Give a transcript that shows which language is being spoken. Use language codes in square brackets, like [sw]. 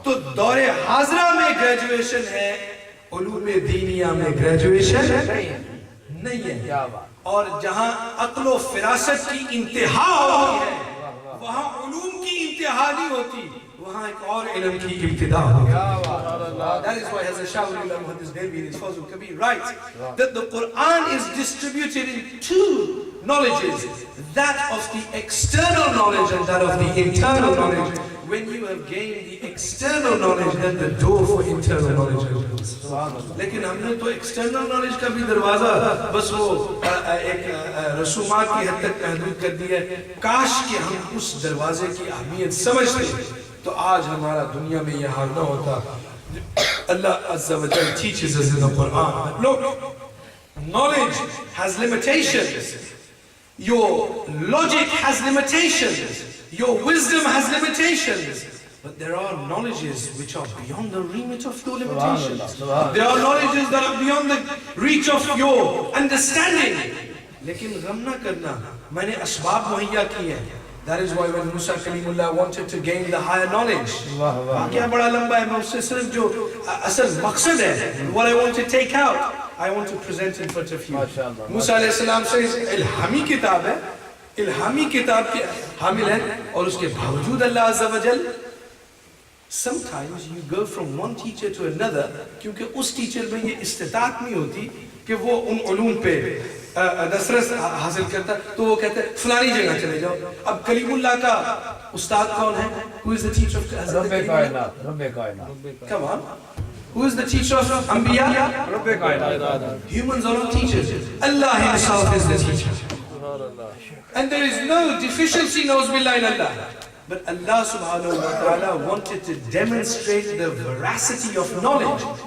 [ur] تو دور حاضرہ میں گریجویشن ہے، علوم دینیہ میں گریجویشن نہیں ہے. اور جہاں عقل و فراست کی انتہا ہوتی ہے وہاں علوم کی انتہا نہیں ہوتی، وہاں ایک اور علم کی ابتدا ہوتی ہے. [en] That is why Hazrat Shah Wali Allah Muhammad Delhi in his Fazl Kabir writes that the Quran is distributed in 2 knowledges, that of the external knowledge and that of the internal knowledge. When you have gained the external knowledge, then the door for internal knowledge opens. [ur] لیکن ہم نے تو external knowledge کا بھی دروازہ بس وہ ایک رسومات کی حد تک محدود کر دی ہے. کاش کہ ہم اس دروازے کی اہمیت سمجھتے تو آج ہمارا دنیا میں یہ حال نہ ہوتا. [en] Allah Azza wa Jal teaches us in the Quran, look, knowledge has limitations, your logic has limitations, your wisdom has limitations, but there are knowledges which are beyond the remit of your limitations. There are knowledges that are beyond the reach of your understanding. [ur] لیکن غم نہ کرنا، میں نے اسباب مہیا کی ہیں. [en] That is why when Musa Kalimullah wanted to gain the higher knowledge, [ur] واقعہ بڑا لمبا ہے، میں اس سے صرف جو اصل مقصد ہے, [en] what I want to take out, I want to present in front of you. [ur] موسیٰ علیہ السلام سے الہامی کتاب ہے، الہامی کتاب کے حامل ہے، اور اس کے باوجود اللہ عز و جل [en] sometimes you go from one teacher to another [ur] کیونکہ اس ٹیچر میں یہ استطاعت نہیں ہوتی کہ وہ ان علوم پہ دسترس حاصل کرتا، تو وہ کہتے ہیں فلانی جگہ چلے جاؤ. اب کلیم اللہ کا استاد کون ہے؟ [en] Who is the teacher of [ur] رب کائنات، رب کائنات. [en] Come on. Who is the teacher of Anbiya? [ur] رب کائنات. [en] Humans are not teachers. Allah himself is the teacher. And there is no deficiency, na'uzubillah, in Allah. But Allah subhanahu wa ta'ala wanted to demonstrate the veracity of knowledge.